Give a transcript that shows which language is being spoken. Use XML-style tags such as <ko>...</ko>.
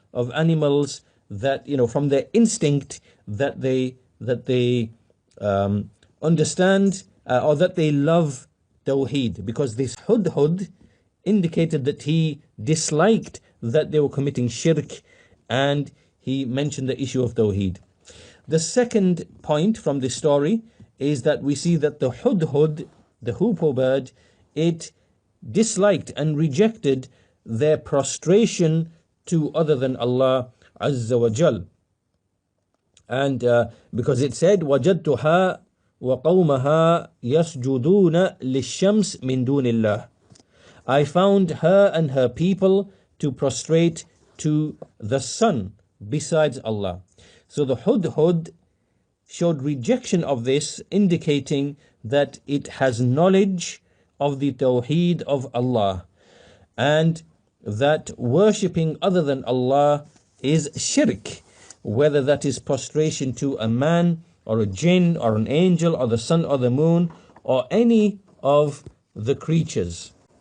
<en>of animals that, from their instinct, that they understand, or that they love Tawheed, because this Hudhud indicated that he disliked that they were committing shirk, and he mentioned the issue of Tawheed. The second point from this story is that we see that the Hudhud, the hoopoe bird, it disliked and rejected their prostration to other than Allah Azza wa Jal. And because it said,</en> <ar>وَجَدْتُهَا وَقَوْمَهَا يَسْجُدُونَ لِلشَّمْسِ مِن دُونِ اللَّهِ.</ar> <en>I found her and her people to prostrate to the sun besides Allah. So the Hudhud showed rejection of this, indicating that it has knowledge of the Tawheed of Allah, and that worshipping other than Allah is shirk, whether that is prostration to a man or a jinn or an angel or the sun or the moon or any of the creatures.</en>